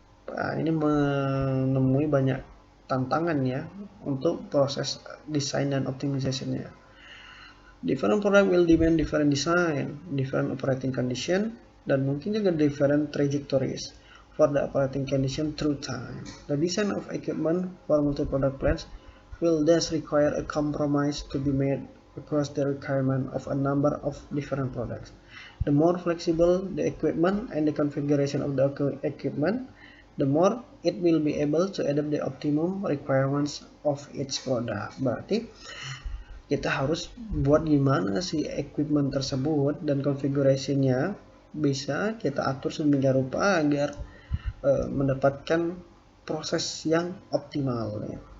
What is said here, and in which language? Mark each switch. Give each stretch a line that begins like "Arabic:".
Indonesian: Ini menemui banyak tantangan ya untuk proses desain dan optimization-nya.
English: Different product will demand different design, different operating condition,
Indonesian: dan
English: mungkin juga different trajectories for the operating condition through time. The design of equipment for multi-product plants will thus require a compromise to be made across the requirement of a number of different products. The more flexible the equipment and the configuration of the equipment, the more it will be able to adapt the optimum requirements of each product.
Indonesian: Berarti kita harus buat gimana sih equipment tersebut dan konfigurasinya bisa kita atur sedemikian rupa agar mendapatkan proses yang optimal ya.